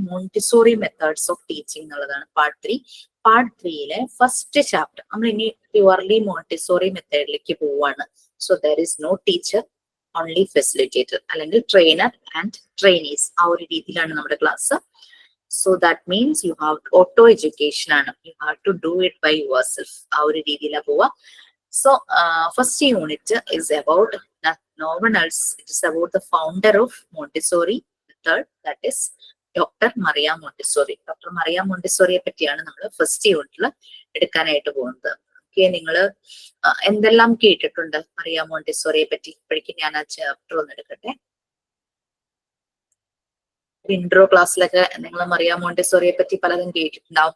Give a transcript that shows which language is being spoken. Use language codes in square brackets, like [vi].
[ml] Montessori methods of teaching എന്നുള്ളതാണ് part 3. Part 3 first chapter നമ്മൾ ഇനി പ്യുവർലി മോണ്ടിസോറി മെത്തേഡിലേക്ക് പോവാണ്. [en] so there is no teacher, only facilitator [ml] അല്ലെങ്കിൽ [en] Trainer and trainees. [ml] ആ ഒരു രീതിയിലാണ് നമ്മുടെ class. [en] So that means you have auto education ആണ്. You have to do it by yourself. [ml] ആ ഒരു രീതിയിലാണ് പോവാ. [en] So first unit is about no one else. It is about the founder of Montessori method, that is Dr. Maria Montessori. Dr. [ml] Maria Montessori പറ്റിയാണ് നമ്മൾ first യൂണിറ്റിൽ എടുക്കാനായിട്ട് പോകുന്നത്. Okay, നിങ്ങൾ എന്തെല്ലാം കേട്ടിട്ടുണ്ട് മറിയ മോണ്ടിസോറിയെ പറ്റി? ഇപ്പോഴേക്കും ഞാൻ ആ ചാപ്റ്റർ ഒന്ന് എടുക്കട്ടെ. ഇൻട്രോ ക്ലാസ്സിലൊക്കെ നിങ്ങൾ മറിയ മോണ്ടിസോറിയെ പറ്റി പലതും കേട്ടിട്ടുണ്ടാവും.